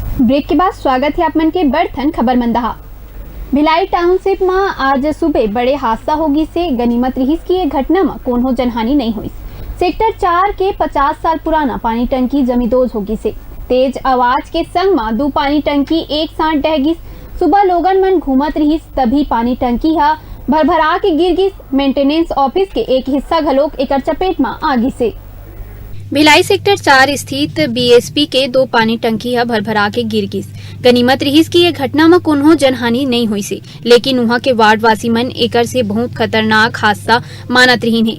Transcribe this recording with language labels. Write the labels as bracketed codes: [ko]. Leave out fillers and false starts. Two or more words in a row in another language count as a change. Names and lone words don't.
[hne] ब्रेक के बाद स्वागत है आपमन के बड़थन खबर मंदहा। भिलाई टाउनशिप में आज सुबह बड़े हादसा होगी से गनीमत रहीस की एक घटना में कोनो जनहानि नहीं हुई। सेक्टर 4 के 50 साल पुराना पानी टंकी जमींदोज होगी से तेज आवाज के संग में 2 पानी टंकी एक साथ डहगिस। सुबह लोगन मन घूमत रहीस तभी पानी टंकी हा भरभरा के गिर गिस। मेंटेनेंस ऑफिस के एक हिस्सा घलोक एकर चपेट में आगी से। भिलाई सेक्टर 4 स्थित बीएसपी के 2 पानी टंकी है भरभरा के गिर गिस। गनीमत रहीस की ये घटना में कोनो जनहानि नहीं हुई से, लेकिन वहाँ के वार्ड वासी मन एकर से बहुत खतरनाक हादसा मानत रही है।